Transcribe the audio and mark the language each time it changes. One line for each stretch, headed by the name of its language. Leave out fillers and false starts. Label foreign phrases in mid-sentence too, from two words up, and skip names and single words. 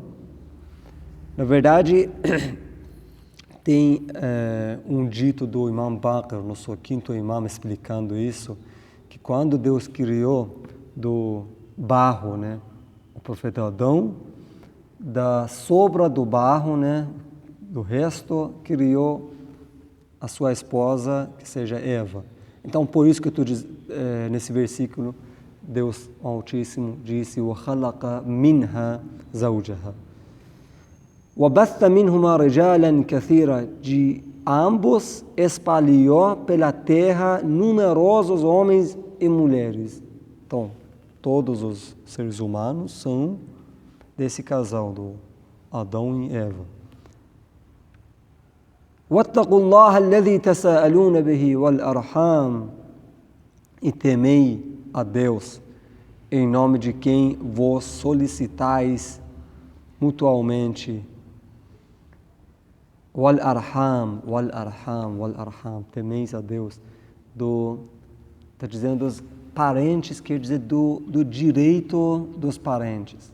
Portuguese: Na verdade, tem um dito do Imam Baqir, nosso quinto imam, explicando isso, que quando Deus criou do barro, né? O profeta Adão, da sobra do barro, né, do resto, criou a sua esposa, que seja Eva. Então, por isso que nesse versículo, Deus Altíssimo disse:
Arabic: وَخَلَقَ مِنْهَا زَوْجَهَا وَبَثَّ مِنْهُمَا رِجَالًا كَثِيرًا.
Portuguese: De ambos espalhou pela terra numerosos homens e mulheres. Então, todos os seres humanos são desse casal, do Adão e Eva.
Arabic: وَاتَّقُوا اللَّهَ الَّذِي تَسَاءَلُونَ بِهِ وَالْأَرْحَامِ.
Portuguese: E temei a Deus, em nome de quem vos solicitais mutualmente.
Arabic: وَالْأَرْحَامِ وَالْأَرْحَامِ وَالْأَرْحَامِ.
Portuguese: Temeis a Deus. Está dizendo dos parentes, quer dizer do direito dos parentes.